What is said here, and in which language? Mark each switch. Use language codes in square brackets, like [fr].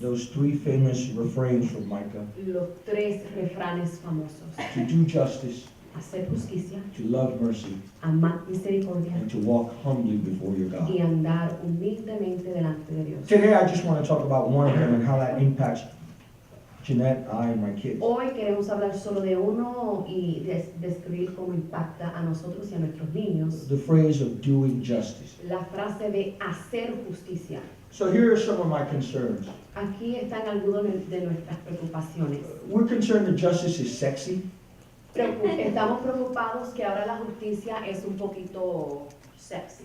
[en] Those 3 famous refrains from Micah: [es] los 3 refranes famosos: [en] to do justice, [es] hacer justicia, [en] to love mercy, [es] amar misericordia [en] and to walk humbly before your [es] y [en] God. [es] andar humildemente delante de Dios. [en] Today, I just want to talk about one of them and how that impacts Jeanette, I, and my kids. [es] Hoy queremos hablar solo de uno y describir cómo impacta a nosotros y a nuestros niños. [en] The phrase of doing justice. [es] La frase de hacer justicia. [en] So here are some of my concerns. [es] Aquí están algunas de nuestras preocupaciones. [en] We're concerned that justice is sexy. [es] Estamos preocupados que ahora la justicia es un poquito sexy.